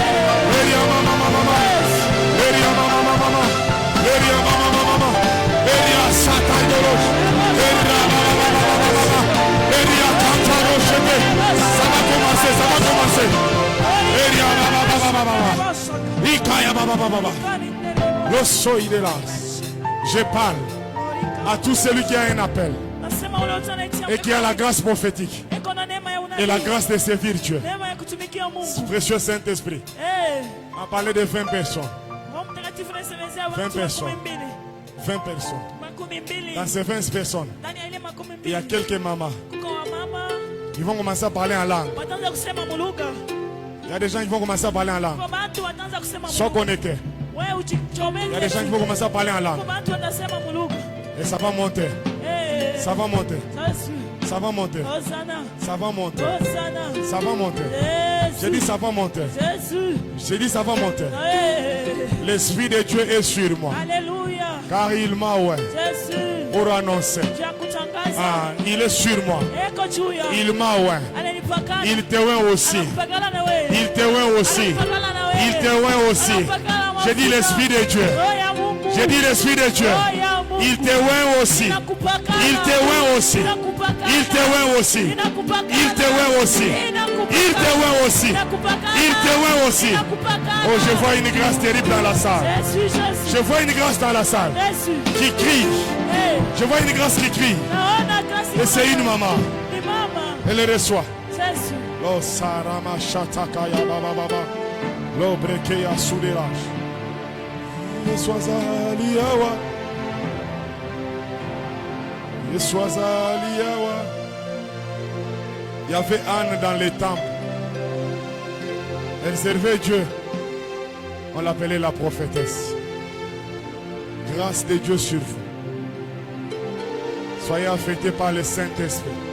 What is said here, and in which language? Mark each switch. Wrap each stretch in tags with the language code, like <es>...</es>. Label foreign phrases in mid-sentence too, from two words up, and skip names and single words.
<fr>Ça va commencer, ça va commencer. Je parle à tout celui qui a un appel</fr> <sw>Nasema ule utanitia</sw> <fr>et qui a la grâce prophétique</fr> <sw>eko na neema ya unabii.</sw> <fr>et la grâce de servir Dieu.</fr> <sw>Neema ya kutumikia Mungu.</sw> <fr>Précieux Saint-Esprit, Eh, on a parlé de 20 personnes.</fr> <sw>Roho Mtakatifu anasemezea 20 watu</sw> <fr>personnes. 20 12. personnes. 12. Dans ces 20 personnes,</fr> <sw>Ndani ya ile 12.</sw> <fr>il y a quelques mamans.</fr> <sw>Kuko wamama</sw> <fr>Ils vont commencer à parler en langue.</fr> <sw>wataanza kusema mulugha.</sw> <fr>Il y a des gens qui vont commencer à parler en langue.</fr> <sw>Kwa bantu wataanza kusema</sw> <fr>Sois</fr> <sw>mulugha.</sw> <fr>connecté.</fr> <sw>Wewe ujichomeze.</sw> <fr>Il y a des gens qui vont commencer à parler en langue.</fr> <sw>Kwa bantu watasema mulugha.</sw> <fr>Et ça va monter. Eh. Ça va monter. Jésus. Ça va monter. Hosanna. Ça va monter. Hosanna. Ça va monter. J'ai Jésus. dit ça va monter. Jésus. J'ai dit ça va monter. Eh. L'Esprit de Dieu est sur moi. Alléluia. Car il m'a oint Jésus. pour annoncer.</fr> <sw>Juu ya kutangaza.</sw> <fr>Ah, il est sur moi.</fr> <sw>Eko juu ya.</sw> <fr>Il m'a oint.</fr> <sw>Ananipakana.</sw> <fr>Il te oint aussi.</fr> <sw>Anakupakana na wewe.</sw> <fr>Il te oint aussi.</fr> <sw>Anakupakana na wewe.</sw> <fr>Il te oint aussi.</fr> <sw>Anakupakana</sw> <fr>J'ai dit</fr> <sw>mafuta.</sw> <fr>l'Esprit de Dieu.</fr> <sw>Roho ya Mungu.</sw> <fr>J'ai dit l'Esprit de Dieu.</fr> <sw>Roho ya Mungu.</sw> <fr>Il te oint aussi.</fr> <sw>Inakupakana.</sw> <fr>Il te oint aussi.</fr> <sw>Inakupakana.</sw> <fr>Il te oint aussi.</fr> <sw>Inakupakana.</sw> <fr>Il te oint aussi.</fr> <sw>Inakupakana.</sw> <fr>Il te oint aussi.</fr> <sw>Inakupakana.</sw> <fr>Il te oint aussi.</fr> <sw>Inakupakana.</sw> <fr>Oh, je vois une grâce terrible dans la salle. Jésus, Jésus. Je vois une grâce dans la salle Jésus. qui crie. Eh, Je vois une grâce qui crie.</fr> <sw>naona grâce</sw> <fr>Et c'est une maman.</fr> <sw>ni mama.</sw> <fr>Elle le reçoit. Jésus. Lo sarama shatakaya baba baba. Lo brekeya soulérage. Yeswazaliawa. Yeswazaliawa. Il y avait Anne dans les temples. Elle servait Dieu. On l'appelait la prophétesse. Grâce de Dieu sur vous. Soyez affectés par le Saint-Esprit.</fr>